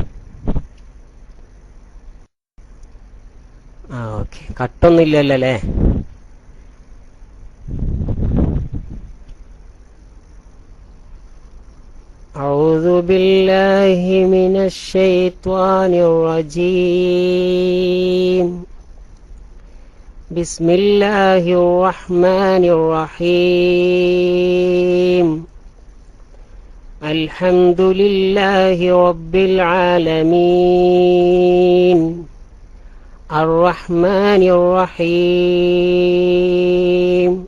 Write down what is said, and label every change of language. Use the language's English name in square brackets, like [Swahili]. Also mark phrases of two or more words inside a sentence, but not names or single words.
[Malayalam] ഓക്കെ, കട്ടൊന്നും ഇല്ലല്ലോ അല്ലേ? [Arabic] أعوذ بالله من الشيطان الرجيم. بسم الله الرحمن الرحيم. الحمد لله رب العالمين. الرحمن الرحيم.